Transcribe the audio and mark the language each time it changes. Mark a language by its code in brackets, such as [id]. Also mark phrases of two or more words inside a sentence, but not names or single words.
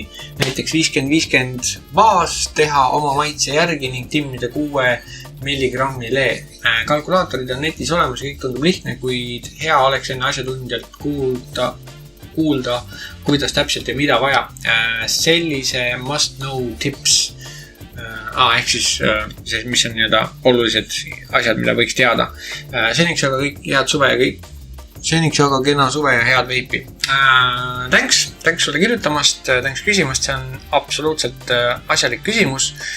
[et] Näiteks 50-50 baas, teha oma maitse järgi ning timmida 6 milligrammi lee. Kalkulaatorid on netis olemas, kõik tundub lihtne, kuid hea oleks enne asjatundjalt kuulda, kuidas täpselt ja mida vaja. [en] Sellise must know tips. [et] Ehk siis, mis on olulised asjad, mida võiks teada. Seniks aga kõik head suve ja kõik. Seniks aga kena suve ja head veipi. Thanks sulle kirjutamast, thanks küsimast, see on absoluutselt asjalik küsimus.